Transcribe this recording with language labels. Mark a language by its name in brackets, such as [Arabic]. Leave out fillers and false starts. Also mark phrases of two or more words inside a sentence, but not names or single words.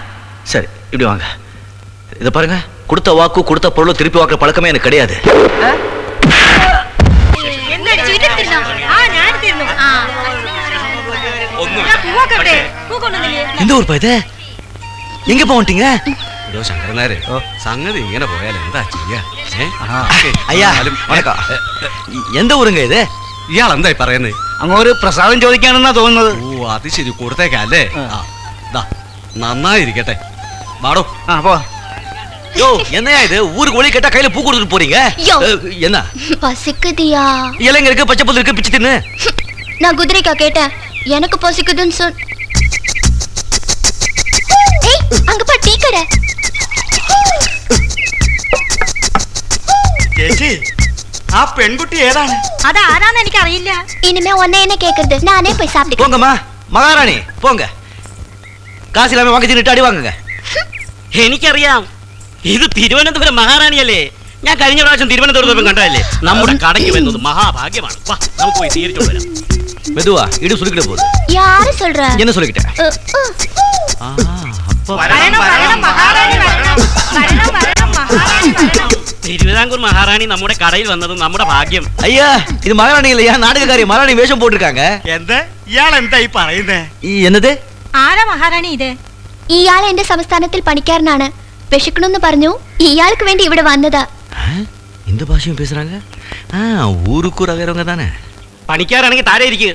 [Tamil] சரி, இப்படி வாங்க. இத பாருங்க, கொடுத்த வாக்கு கொடுத்த பொருள் திருப்பி வாக்குற பழக்கமே எனக்கு கிடையாது. இந்த ஊர் பாய்து எங்க போவீங்க? [Malayalam] ശങ്കരനാര് സംഗതി ഇങ്ങനെ പോയാൽ എന്താ ചെയ്യാ? [Tamil] ஐயா வணக்கம். எந்த ஊருங்க இது? [Malayalam] ഇയാൾ എന്തായി പറയുന്നത്? അങ്ങോട്ട് പ്രസാദം ചോദിക്കാണെന്നാ തോന്നുന്നത്. ഓ അത് ശരി, കൊടുത്തേക്കല്ലേ. നന്നായിരിക്കട്ടെ. വാടോ. പോ. [Tamil] யோ என்னையா இது ஊருக்கு ஒளி கேட்டா கையில பூ கொடுத்துட்டு போறீங்க? என்ன பசிக்குதியா? இலைங்க இருக்கு, பச்சை புல்லு இருக்கு, பிச்சு தின்னு. நான் குதிரைக்கா கேட்டேன், எனக்கு பசிக்குதுன்னு சொல். ஏய் அங்க பா டீ கடை. [Malayalam] ചേച്ചി ആ പെൺകുട്ടി ഏതാണ്? അത് ആരാന്ന് എനിക്ക് അറിയില്ല. [Tamil] இனிமே உன்னை என்ன கேக்குறது, நானே போய் சாப்பிட்டு. போங்கம்மா மகாராணி போங்க. காசு இல்லாம வாங்கி தின்னுட்டு அடி வாங்குங்க. [Malayalam] എനിക്കറിയാം, ഇത് തിരുവനന്തപുരം മഹാറാണിയല്ലേ. ഞാൻ കഴിഞ്ഞ പ്രാവശ്യം തിരുവനന്തപുരത്ത് കണ്ടതല്ലേ. നമ്മുടെ കടയ്ക്ക് വരുന്നത് മഹാഭാഗ്യമാണ്. വാ നമുക്ക് പോയി തീരിച്ചു വരാം. [Tamil] மெதுவா இடு சுருக்கிட போகுது. யாரு சொல்ற? என்ன சொல்லிக்கிட்டேன்? [Malayalam] തിരുവിതാംകൂർ മഹാറാണി നമ്മുടെ കടയിൽ വന്നത് നമ്മുടെ ഭാഗ്യം. [Tamil] ஐயா இது மகாராணி இல்லையா, நாடகக்காரி மகாராணி வேஷம் போட்டிருக்காங்க. [Malayalam] എന്താ ഇയാൾ എന്തായി പറയുന്നേ? [Tamil] என்னது? [Malayalam] ആരാ മഹാറാണി ഇത്? ഇയാൾ എന്റെ സംസ്ഥാനത്തിൽ പണിക്കാരനാണ്. വിശക്കണമെന്ന് പറഞ്ഞു, ഇയാൾക്ക് വേണ്ടി ഇവിടെ വന്നതാ. [Tamil] இந்த பாஷையும் பேசுறாங்க. ஊருக்கு அகரவங்க தானே. [Malayalam] പണിക്കാരാണെങ്കിൽ താഴെ ഇരിക്കുക.